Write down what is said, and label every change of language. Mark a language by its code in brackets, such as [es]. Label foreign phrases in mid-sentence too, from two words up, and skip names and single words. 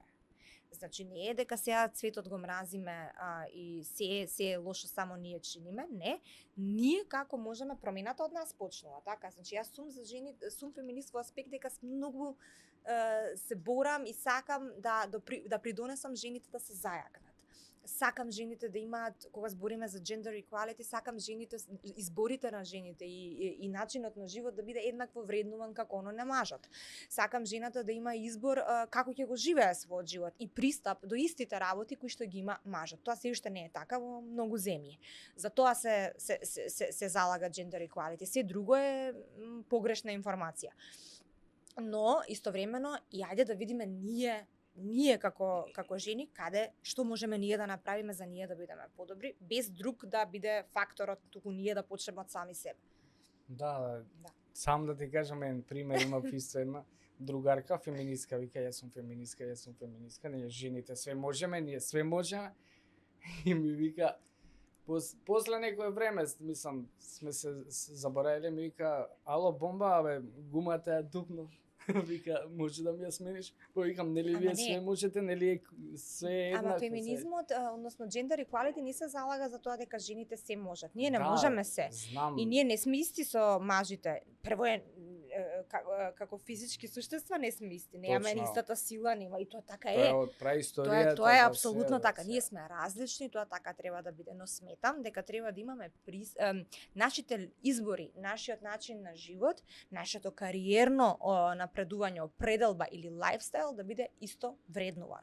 [mk] Значи не е дека сега цветот го мразиме и се е лошо само ние чиниме, не. Ние како можеме, промената од нас почнува, така? Значи јас сум за жени, сум феминист во аспект дека многу се борам и сакам да придонесам жените да се зајакнат. Сакам жените да имаат, кога збориме за [en] gender equality, [mk] сакам жените, изборите на жените и начинот на живот да биде еднакво вреднуван како оно на мажот. Сакам жената да има избор како ќе го живее својот живот и пристап до истите работи кои што ги има мажот. Тоа се уште не е така во многу земји. Затоа се залага [en] gender equality. [mk] Се друго е погрешна информација. Но истовремено и ајде да видиме ние како жени што можеме ние да направиме за ние да бидеме подобри, без друг да биде факторот, туку ние да почнеме од сами себе. Да. Да. Сам да ти кажам еден пример, имав исто една другарка, феминистка, вика јас сум феминистка, ние жените све можеме, ние све можеме. И ми вика, после некое време, мислам, сме се заборавиле, ми вика, ало бомба, абе, гумата е дупно. Вика, може да ми ја смениш? Повикам, нели вие све можете, нели е све еднакво? Ама феминизмот, односно [en] gender equality [mk] не се залага за тоа дека жените се можат. Ние не Да, можеме се. Знам. И ние не сме исти со мажите. Прво е како физички суштества не сме исти. Немаме истата сила, нема и тоа така Тоа е. е од праисторијата. Тоа е апсолутно така. Ние сме различни, тоа така треба да биде, но сметам дека треба да имаме нашите избори, нашиот начин на живот, нашето кариерно напредување, определба или лајфстайл да биде исто вреднуван.